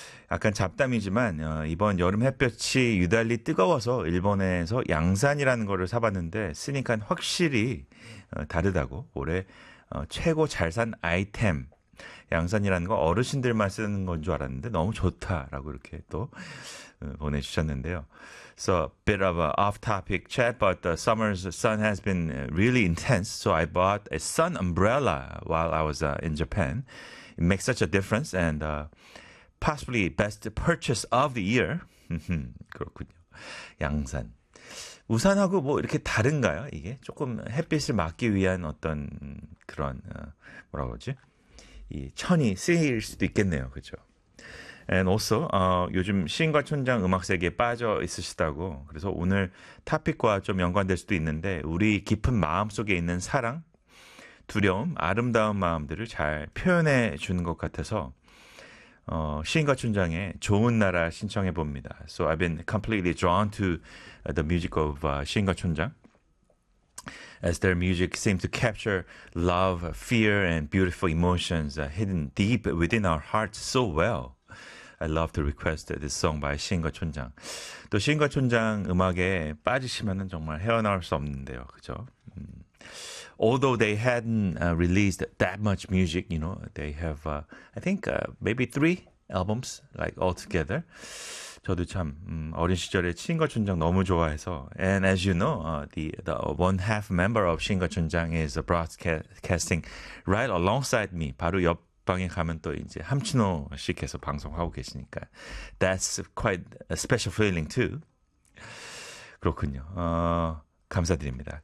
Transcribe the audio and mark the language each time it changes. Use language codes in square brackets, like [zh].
[ko] 약간 잡담이지만 이번 여름 햇볕이 유달리 뜨거워서 일본에서 양산이라는 거를 사봤는데 쓰니까 확실히 다르다고. 올해 최고 잘산 아이템. 양산이라는 거 어르신들만 쓰는 건줄 알았는데 너무 좋다라고 이렇게 또 보내주셨는데요. [en] So, bit of a off-topic chat, but the summer's sun has been really intense. So, I bought a sun umbrella while I was in Japan. It makes such a difference and possibly best purchase of the year. [ko] 그렇군요. 양산. 우산하고 뭐 이렇게 다른가요? 이게 조금 햇빛을 막기 위한 어떤 그런 뭐라 그러지? 이 천이 쓰일 수도 있겠네요. 그렇죠? And also, 요즘 시인과 촌장 음악 세계에 빠져 있으시다고. 그래서 오늘 토픽과 좀 연관될 수도 있는데, 우리 깊은 마음 속에 있는 사랑, 두려움, 아름다운 마음들을 잘 표현해 주는 것 같아서, 시인과 촌장의 좋은 나라 신청해 봅니다. [en] So I've been completely drawn to the music of 시인과 촌장. As their music seems to capture love, fear, and beautiful emotions hidden deep within our hearts so well. I love to request this song by 시인과 촌장. [ko] 또 시인과 촌장 음악에 빠지시면은 정말 헤어나올 수 없는데요. 그죠? [en] Although they hadn't released that much music, you know, they have, I think, maybe three albums, like, all together. [ko] 저도 참, 어린 시절에 시인과 촌장 너무 좋아해서. [en] And as you know, the one half member of 시인과 촌장 is broadcasting right alongside me, [ko] 바로 옆 방에 가면 또 이제 함춘호 씨께서 방송하고 계시니까 [en] That's quite a special feeling too. [ko] 그렇군요. 감사드립니다.